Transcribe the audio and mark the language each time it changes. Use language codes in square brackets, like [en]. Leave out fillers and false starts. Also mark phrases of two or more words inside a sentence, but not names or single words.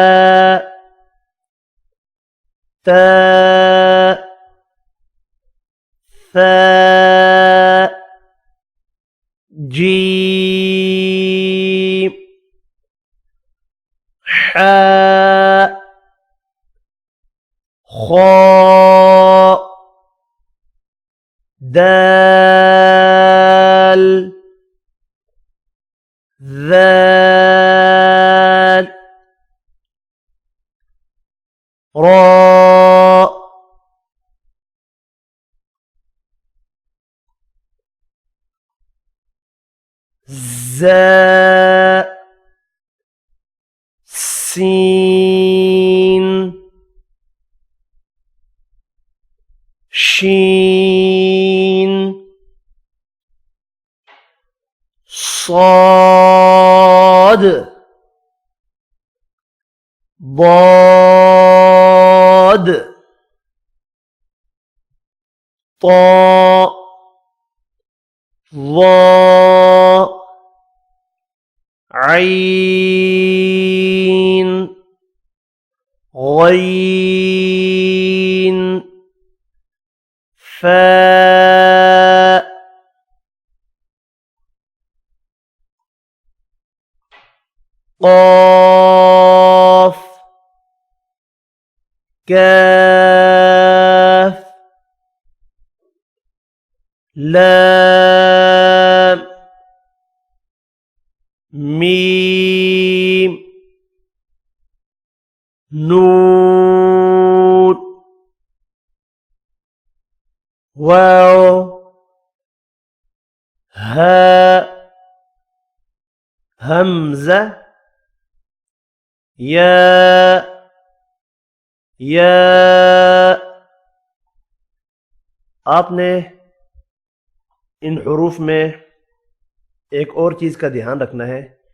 [ar] تا، ثا، جيم، حا، خا، دال, ذال، را، زا، سين، شين، صاد، ضاد، طاء، ظاء، عين، غين، فاء، قاف، كاف، لام، ميم، نون، واو، ها، همزة، يا، يا. [hi] आपने इन हरूफ में एक और चीज का ध्यान रखना है।